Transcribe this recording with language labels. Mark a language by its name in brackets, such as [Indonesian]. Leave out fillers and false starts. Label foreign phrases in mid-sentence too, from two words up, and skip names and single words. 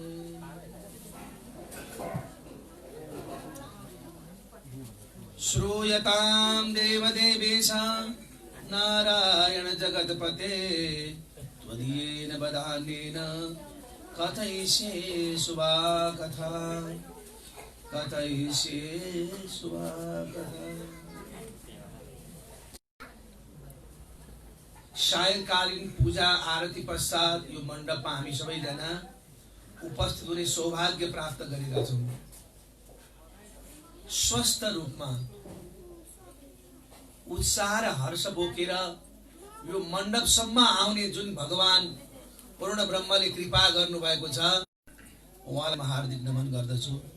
[Sanskrit] श्रूयतां देवदेवेश नारायण जगत्पते त्वदीयेन वदान्येन कथयिष्ये शुभा कथा कथयिष्ये शुभा कथा। [Nepali] सायंकालीन पूजा आरती पश्चात यो मण्डपमा हामी सबैजना उपस्थित हुने सौभाग्य प्राप्त गरेका छौं। स्वस्थ रूपमा उत्साह र हर्ष बोकेर यो मण्डपसम्म आउने जुन भगवान पूर्ण ब्रह्मले कृपा गर्नु भएको छ, उहाँलाई हार्दिक नमन गर्दछु।